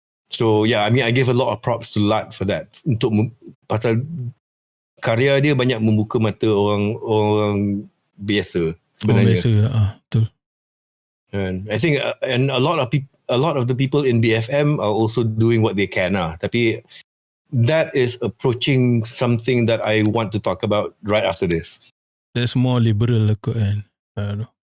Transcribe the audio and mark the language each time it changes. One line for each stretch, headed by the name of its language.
English: So yeah, I mean I give a lot of props to Lat for that.
Malay: Untuk pasal karya dia banyak membuka mata orang biasa. sebenarnya. Biasa, betul.
English: And I think and a lot of the people in BFM are also doing what they can. Tapi that is approaching something that I want to talk about right after this. That's more liberal lah kot kan. I don't know.